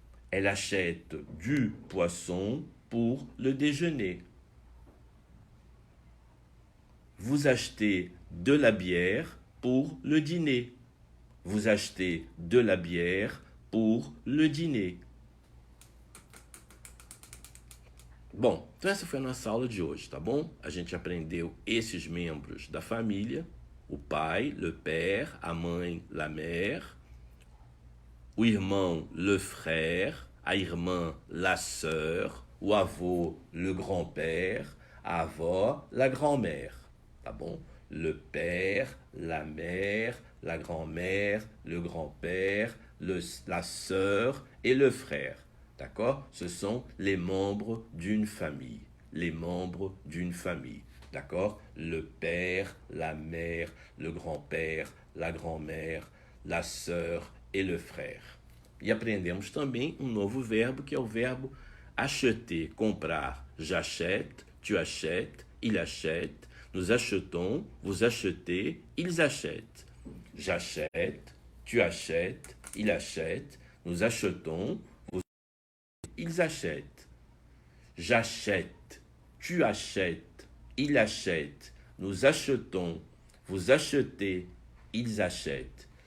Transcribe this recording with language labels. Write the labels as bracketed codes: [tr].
[fr] Elle achète du poisson pour le déjeuner. Vous achetez de la bière pour le dîner. Vous achetez de la bière pour le dîner. [pt] Bom, então essa foi a nossa aula de hoje, tá bom? A gente aprendeu esses membros da família: o pai, le père, a mãe, la mère, o irmão, le frère, a irmã, la sœur, o avô, le grand-père, a avó, la grand-mère, tá bom? [fr] Le père, la mère, la grand-mère, le grand-père, la sœur et le frère. D'accord? Ce sont les membres d'une famille. Les membres d'une famille. D'accord? Le père, la mère, le grand-père, la grand-mère, la sœur et le frère. [pt] E aprendemos também um novo verbo, que é o verbo acheter, comprar. [fr] J'achète, tu achètes, il achète, nous achetons, vous achetez, ils achètent. J'achète, tu achètes, il achète, nous achetons, ils achètent. J'achète, tu achètes, il achète, nous achetons, vous achetez, ils achètent.